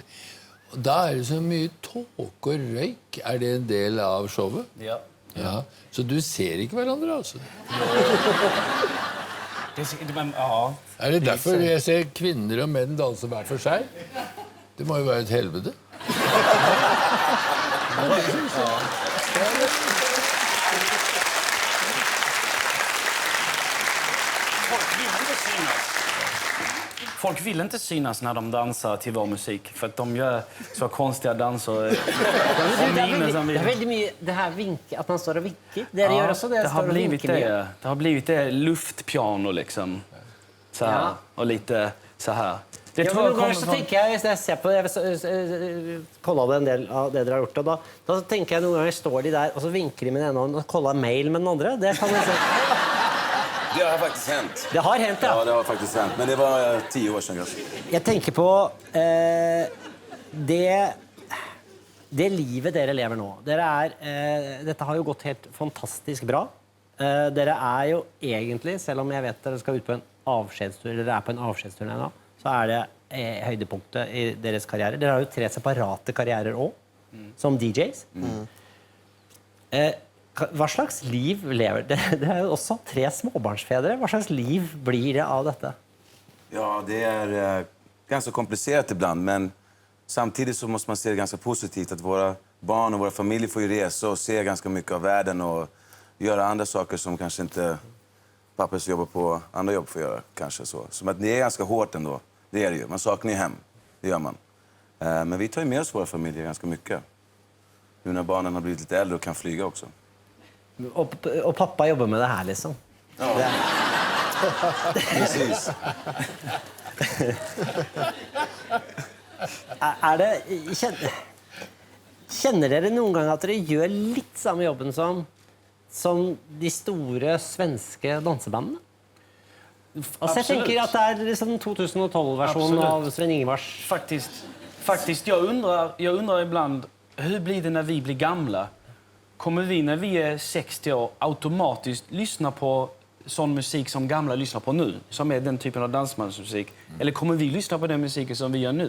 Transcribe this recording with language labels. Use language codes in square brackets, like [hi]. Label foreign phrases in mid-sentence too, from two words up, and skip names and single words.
[no] Og da er det så mye tåke og røyk. Er det en del av showet? Ja. Ja. Så du ser ikke hverandre, altså? Er det derfor jeg ser kvinner og menn danse hver for seg? Det må jo være et helvete. [sv] Folk vill inte synas när de dansar till vår musik, för att de gör så konstiga danser. [no] Det er veldig mye det her at man står og vinker. Dere gjør også det. [sv] Det har blivit det. Det har blivit det luftpiano liksom. Så här, [no] Ja. [sv] och lite så här. Det [no] Ja, [sv] tror [no] men [sv] jag [no] noen ganger [sv] kommer så från... [no] tenker jeg, hvis jeg ser på det, Kolla det en del av det dere har gjort, og da tenker jeg noen ganger står de der, og så vinker de med den ene hånden, og Kolla mail med den andre. Det kan jeg se. [sv] Det har faktiskt hänt. [no] Det har hendt, Ja, ja. [sv] det har faktiskt hänt. Men det var 10 år sedan. Kanske. [no] Jeg tenker på det livet dere lever nå. Dette har jo gått helt fantastisk bra. Dere er jo egentlig, selv om jeg vet dere skal ut på en avskjedstur, eller dere er på en avskjedstur nå, så er det høydepunktet i deres karriere. Dere har jo 3 separate karrierer også, som DJs. Hva slags liv lever det? Det er jo også 3 småbarnsfedre. Hva slags liv blir det av dette? [sv] Ja, det är ganska komplicerat ibland, men samtidigt så måste man se det ganska positivt att våra barn och våra familjer får ju resa och se ganska mycket av världen och göra andra saker som kanske inte pappa som jobbar på andra jobb får göra, kanske så. Som att det är ganska hårt ändå. Det är det ju. Man saknar ju hem. Det gör man. Men vi tar ju med oss våra familjer ganska mycket. Nu när barnen har blivit lite äldre och kan flyga också. [no] Og pappa jobber med det her, liksom. [sv] Ja. Precis. [no] Kjenner dere noen gang at dere gjør litt samme jobben som de store svenske dansebandene? Altså, jeg tenker at det er liksom 2012-versjonen av Sven Ingvars. [sv] Faktiskt jag undrar ibland, hur blir det när vi blir gamla? Kommer vi när vi är 60 år automatiskt lyssna på sån musik som gamla lyssnar på nu, som är den typen av dansbandsmusik? Eller kommer vi lyssna på den musiken som vi gör nu?